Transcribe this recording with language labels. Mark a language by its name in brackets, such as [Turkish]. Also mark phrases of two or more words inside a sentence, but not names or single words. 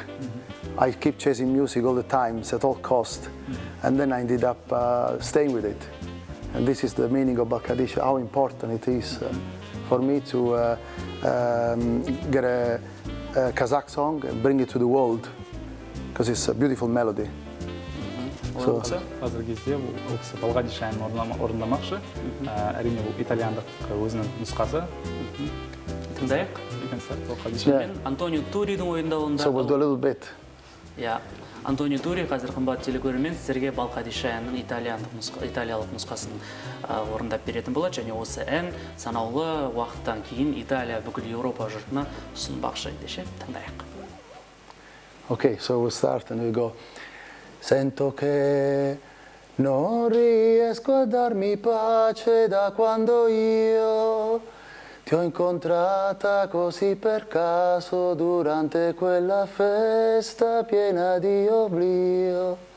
[English] I keep chasing music all the time, at all cost, and then I ended up staying with it. And this is the meaning of Bakadesh, how important it is for me to get a Kazakh song and bring it to the world, because it's a beautiful melody. [Kazakh] Қазіргі кезде бұл кісі Bakadesh әнін орындамақшы. Әрине бұл итальяндық өзінің нұсқасы. Тыңдайық. Антонио Туридің ойындауында. [English] So we'll do a little bit. [Kazakh] Антонио Тури қазір қымбат телекөрермен сіздерге Bakadesh әнінің италиялық нұсқасын орындап беретін болады, және осы ән санаулы уақыттан кейін Италия бүкіл Еуропа жұртына ұсынбақшы. Ендеше тыңдайық. [English] Okay, so we'll start and we go. [Italian] Sento che non riesco a darmi pace da quando io ti ho incontrata così per caso durante quella festa piena di oblio.